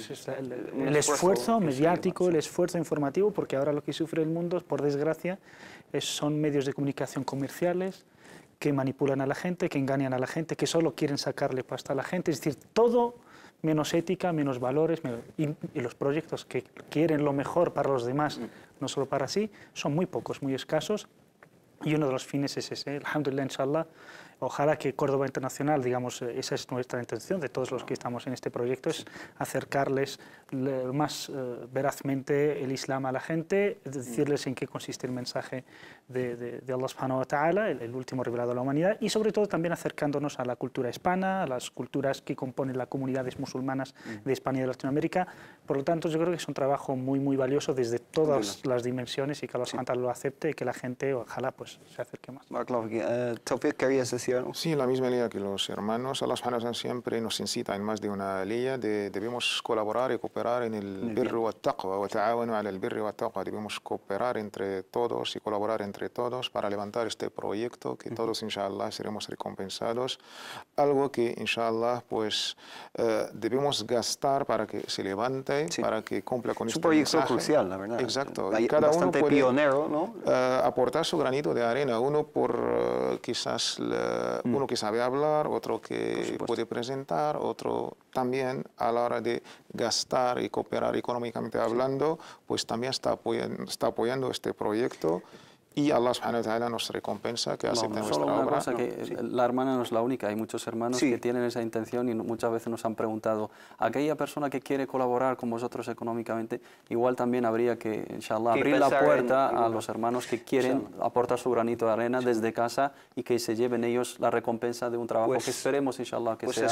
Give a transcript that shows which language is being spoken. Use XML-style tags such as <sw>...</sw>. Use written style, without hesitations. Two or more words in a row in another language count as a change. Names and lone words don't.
<es>Es el esfuerzo mediático, el esfuerzo informativo, porque ahora lo que sufre el mundo, por desgracia, son medios de comunicación comerciales que manipulan a la gente, que engañan a la gente, que solo quieren sacarle pasta a la gente, es decir, todo menos ética, menos valores, y los proyectos que quieren lo mejor para los demás, no solo para sí, son muy pocos, muy escasos, y uno de los fines es ese.</es> <ar>الحمد لله إن شاء الله,</ar> <es>ojalá que Córdoba Internacional, digamos, esa es nuestra intención de todos los que estamos en este proyecto, es acercarles más verazmente el Islam a la gente, decirles en qué consiste el mensaje de Allah</es> <ar>سبحانه وتعالى,</ar> <es>el último revelado a la humanidad, y sobre todo también acercándonos a la cultura hispana, a las culturas que componen las comunidades musulmanas de España y de Latinoamérica. Por lo tanto, yo creo que es un trabajo muy, muy valioso desde todas las dimensiones, y que Allah</es> <ar>سبحانه وتعالى</ar> <es>lo acepte y que la gente, ojalá, pues se acerque más. Tawfiq, ¿querías decir algo? Sí, la misma línea que los hermanos. Allah</es> <ar>سبحانه وتعالى</ar> <es>siempre nos incita en más de una línea debemos colaborar y cooperar en el</es> <ar>البر والتقوى وتعاونوا على البر والتقوى.</ar> <es>Debemos cooperar entre todos y colaborar entre todos para levantar este proyecto, que todos, inshallah, seremos recompensados. Algo que, inshallah, pues debemos gastar para que se levante, para que cumpla con este mensaje. Es un proyecto crucial, la verdad. Exacto. Y cada uno puede pionero, ¿no? Aportar su granito de arena, uno por quizás uno que sabe hablar, otro que puede presentar, otro también a la hora de gastar y cooperar económicamente hablando, pues también está apoyando este proyecto. Y Allah</es> <ar>سبحانه وتعالى</ar> <es>nos recompensa que acepte nuestra obra. Una cosa, que la hermana no es la única, hay muchos hermanos que tienen esa intención y muchas veces nos han preguntado, aquella persona que quiere colaborar con vosotros económicamente, igual también habría que, inshallah, abrir la puerta a los hermanos que quieren aportar su granito de arena desde casa y que se lleven ellos la recompensa de un trabajo que esperemos, inshallah, que sea</es>